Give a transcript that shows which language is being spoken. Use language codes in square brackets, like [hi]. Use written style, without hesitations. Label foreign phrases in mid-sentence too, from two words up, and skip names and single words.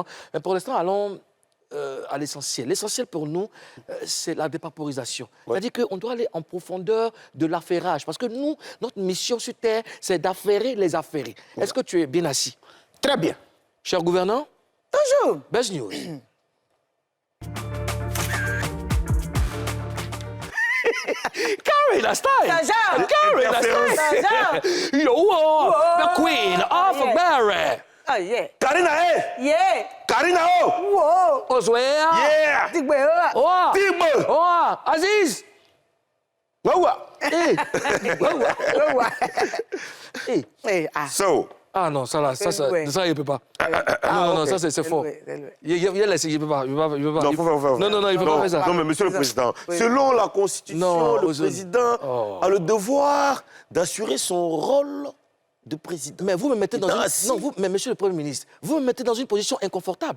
[fr] Mais pour l'instant, allons à l'essentiel. L'essentiel pour nous, c'est la dépaporisation. Ouais. C'est-à-dire qu'on doit aller en profondeur de l'affairage. Parce que nous, notre mission sur Terre, c'est d'affairer les affairés. Ouais. Est-ce que tu es bien assis? Très bien. Cher gouverneur? Toujours. [en] Best News. Carry the style. Carry the style. Yo, the queen of Mary. Oh, yeah. Karina, eh? Yeah. Karina, oh. Whoa. Oswea. Yeah. Tigbe. Oh. Tigbe. Oh. Aziz. Waouh. So. [fr] Ah non, ça là, ça il peut pas. Non, ça c'est faux. Il peut pas. Non, il peut pas faire ça. Non, mais monsieur le Président, selon la Constitution, le Président a le devoir d'assurer son rôle de président. Mais vous me mettez dans une... Non, mais monsieur le Premier ministre, vous me mettez dans une position inconfortable.